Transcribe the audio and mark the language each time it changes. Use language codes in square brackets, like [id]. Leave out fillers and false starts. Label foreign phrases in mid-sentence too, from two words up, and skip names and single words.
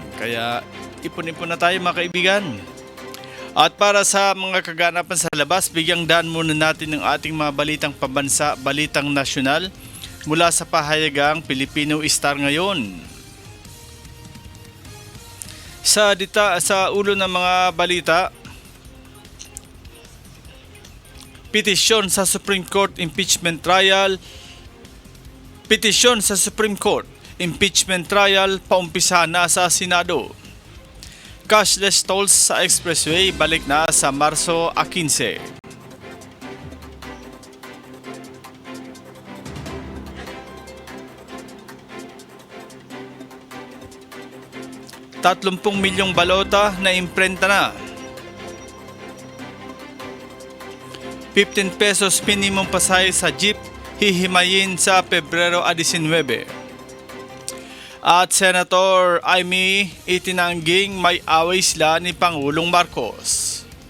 [tl] Kaya ipon-ipon na tayo mga kaibigan. At para sa mga kaganapan sa labas, bigyang daan muna natin ng ating mga balitang pambansa, balitang nasyonal mula sa pahayagang Filipino Star ngayon. Sa ulo ng mga balita, petisyon sa Supreme Court [en] impeachment trial. [tl] Petisyon sa Supreme Court [en] impeachment trial [tl] paumpisa na sa Senado. [en] Cashless tolls [tl] sa expressway balik na sa Marso 15. $30 milyong balota na imprenta na. 15 pesos minimum pasahe sa jeep hihimayin sa Pebrero 19. At Senator Amy itinangging may away sila ni Pangulong Marcos.